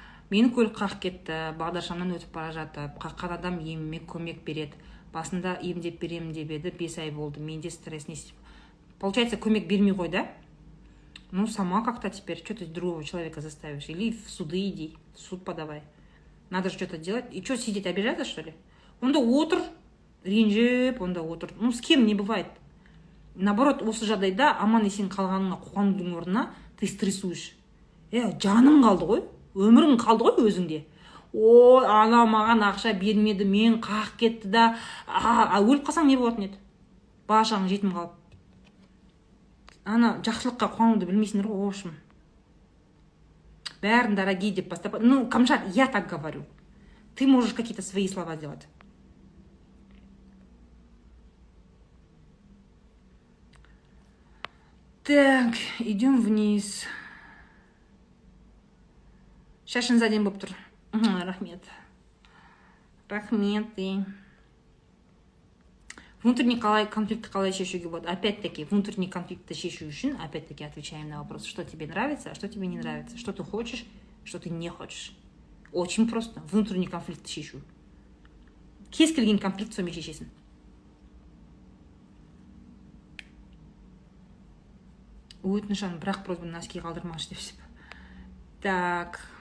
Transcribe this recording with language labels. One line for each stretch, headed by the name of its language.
Kazakh: Мені көлік қақ кетті, бағдаршамнан өтіп бара жатып, қаққан адам еміме көмек береді. Басында емдеп беремін деп еді, 5 ай болды. Менде стресс не...
Russian: Получается,
Kazakh: көмек бермей қой, да?
Russian: Ну, сама как-то теперь, что ты другого человека заставишь? Или в суды иди, в суд подавай. Надо же что-то делать. И что, сидеть обижаться, что ли?
Kazakh: Онда отыр, ренжіп, онда отыр.
Russian: Ну, с кем не бывает.
Kazakh: Наоборот, осы жағдайда аман есен қалғаныңа қуанудың орнына
Russian: ты стрессуешь.
Kazakh: Жаным қалды ғой, өмірің қалды ғой өзіңде. Ой, ана маған ақша бермеді, мен қақ кетті да. Өліп қалсаң не болатын еді? Бала-шағаң жетім қалып. Ана жақсылыққа қуануды білмейсіңдер ғой, в общем. Бәрін дорогие деп бастап.
Russian: Ну, Камшат, я так говорю. Ты можешь какие-то свои слова делать. Так, идем вниз.
Kazakh: Шашын заден болып тұр. Рахмет. Рахметы. Внутренний конфликт қалай шешуге болады?
Russian: Опять-таки,
Kazakh: внутренний конфликтті шешу үшін,
Russian: опять-таки, отвечаем на вопрос, что тебе нравится, а что тебе не нравится, что ты хочешь, что ты не хочешь. Очень просто. Внутренний конфликтті шешу.
Kazakh: Кез келген конфликт сонымен шешесің. Өтінішін, бірақ просьба носки қалдырмашы депсіп. Так.